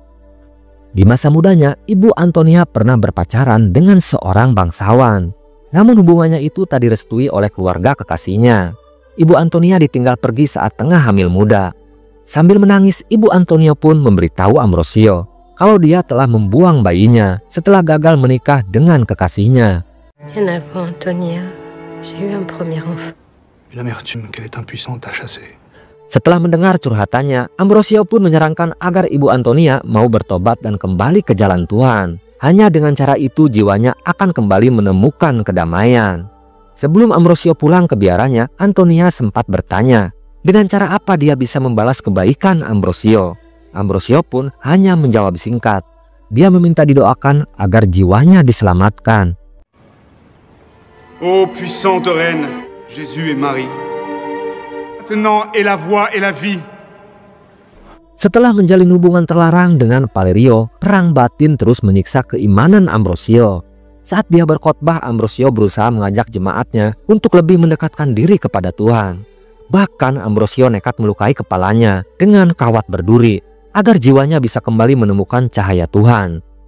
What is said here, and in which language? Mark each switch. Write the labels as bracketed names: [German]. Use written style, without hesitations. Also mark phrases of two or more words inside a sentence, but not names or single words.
[Indonesian] Di masa mudanya, ibu Antonia pernah berpacaran dengan seorang bangsawan. Namun hubungannya itu tak direstui oleh keluarga kekasihnya. Ibu Antonia ditinggal pergi saat tengah hamil muda. Sambil menangis, ibu Antonia pun memberitahu Ambrosio kalau dia telah membuang bayinya setelah gagal menikah dengan kekasihnya. [French] Bien avant Antonia, j'ai eu un premier enfant. Et l'amertume qu'elle est impuissante à chasser. [Indonesian] Setelah mendengar curhatannya, Ambrosio pun menyarankan agar ibu Antonia mau bertobat dan kembali ke jalan Tuhan. Hanya dengan cara itu jiwanya akan kembali menemukan kedamaian. Sebelum Ambrosio pulang ke biaranya, Antonia sempat bertanya dengan cara apa dia bisa membalas kebaikan Ambrosio. Ambrosio pun hanya menjawab singkat. Dia meminta didoakan agar jiwanya diselamatkan. [French] Ô puissante reine, Jésus et Marie, maintenant est la voix et la vie. [Indonesian] Setelah menjalin hubungan terlarang dengan Valerio, perang batin terus menyiksa keimanan Ambrosio. Saat dia berkhotbah, Ambrosio berusaha mengajak jemaatnya untuk lebih mendekatkan diri kepada Tuhan. Bahkan Ambrosio nekat melukai kepalanya dengan kawat berduri agar jiwanya bisa kembali menemukan cahaya Tuhan.